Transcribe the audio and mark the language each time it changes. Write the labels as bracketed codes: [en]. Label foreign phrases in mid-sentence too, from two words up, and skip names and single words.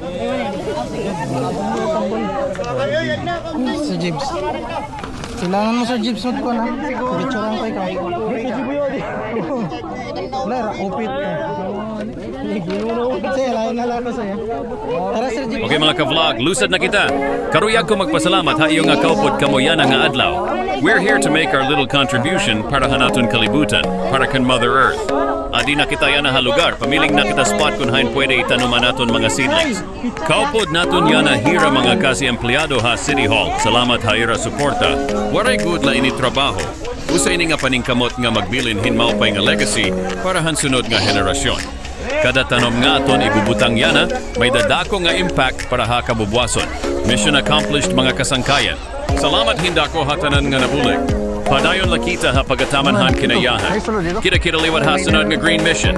[war] Sa Jibs. Kailangan mo sa Jibs mo ko na. Picturean ko ikaw. Ler, upit ka. Kasi lain na lang ko sa'yo. Tara Sir Jibs. Okay mga ka-vlog, lusad na kita. Karuyag ko magpasalamat ha iyo nga kaupod kamoyan nga adlaw. [en] We're here to make our little contribution [war] para hanaton kalibutan, [en] para kan Mother Earth. [war] Adi na kita yan na halugar, pamiling na kita spot kung hain pwede itanuman naton mga seedlings. Kaupod naton yan na hira mga kasi empleyado ha City Hall. Salamat ha ira suporta. Waray good la ini trabaho. Usay ni nga paningkamot nga magbilin hinmaupay nga legacy para han sunod nga henerasyon. Kada tanom nga aton ibubutang yana, may dadako nga impact para ha kabubwason. [en] Mission accomplished mga kasangkayan. Salamat hinda ko hatanan nga nabulig. [war] Padayon lakita ha pagataman han kinayahan. Kita liwat ha sunod nga [en] green mission.